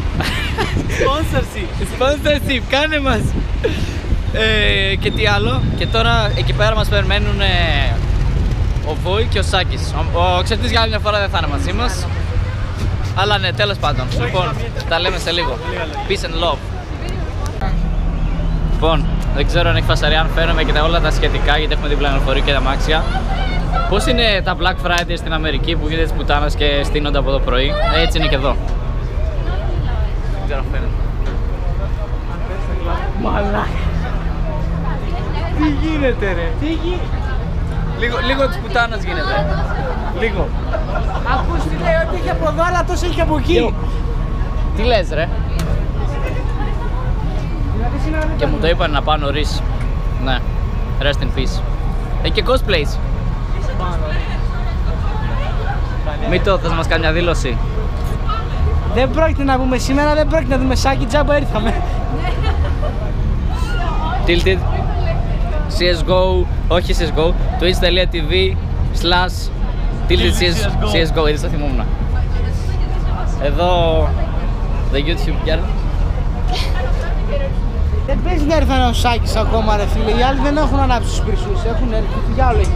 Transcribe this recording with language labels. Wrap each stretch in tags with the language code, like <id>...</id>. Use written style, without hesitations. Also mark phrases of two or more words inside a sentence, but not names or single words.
<el>Sponsorship, κάνε μας! Και τι άλλο. Και τώρα εκεί πέρα μας περιμένουν ο Βόη και ο Σάκης. Ο Ξετής για άλλη μια φορά δεν θα είναι μαζί μας. Αλλά ναι, τέλος πάντων. Λοιπόν, τα λέμε σε λίγο.</el> <en>Peace and love.</en> <el>Λοιπόν, δεν ξέρω αν έχει φασαρία, αν φέρνουμε και όλα τα σχετικά, γιατί έχουμε δίπλα λεωφορείο και τα αμάξια. Πώς είναι τα Black Friday στην Αμερική που γίνεται της πουτάνας και στείνονται από το πρωί? Έτσι είναι και εδώ. Δεν ξέρω αν φαίνεται. Μαλάκα! Τι γίνεται ρε? Τι γίνεται? Λίγο της πουτάνας γίνεται. Λίγο. Ακούς τι λέει, ότι έχει από εδώ αλλά τόσο έχει από εκεί. Τι λες ρε? Και μου το είπαν να πάω νωρίς. Ναι,</el> <en>rest in peace.</en> <el>Έχει και cosplays. Μήτω, θες να μας κάνει μια δήλωση? Δεν πρόκειται να πούμε σήμερα, δεν πρόκειται να δούμε Σάκη, τζάμπα ήρθαμε. Tilted CSGO, όχι CSGO, twitch.tv/Tilted CSGO, ήδη το θυμόμουν. Εδώ,</el> <en>the YouTube girl.</en> <el>Δεν παίζει να έρθει ο Σάκης ακόμα ρε φίλε, οι άλλοι δεν έχουν ανάψει τους πυρσούς, έχουν έρθει, διάολο έχει.</el>